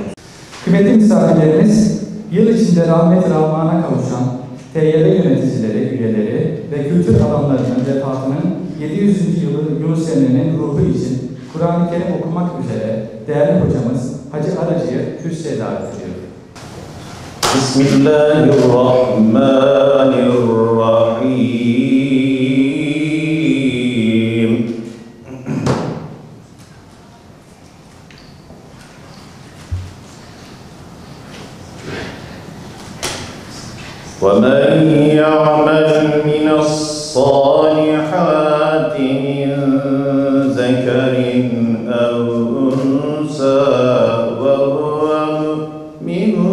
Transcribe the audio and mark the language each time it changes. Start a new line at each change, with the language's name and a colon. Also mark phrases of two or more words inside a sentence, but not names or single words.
Turkish: Kıymetli misafirlerimiz, yıl içinde rahmet-i rahmana kavuşan TYV yöneticileri, üyeleri ve kültür adamlarının vefatının 700. yılı Yunus Emre'nin ruhu için Kur'an-ı Kerim okumak üzere değerli hocamız Hacı Aracı'yı kürsüye davet ediyor.
Arabic: بسم الله الرحمن الرحيم. وَمَنْ يَعْمَلْ مِنَ الصَّالِحَاتِ مِنْ ذَكَرٍ أَوْ أُنْثَى وَهُوَ مُؤْمِنٌ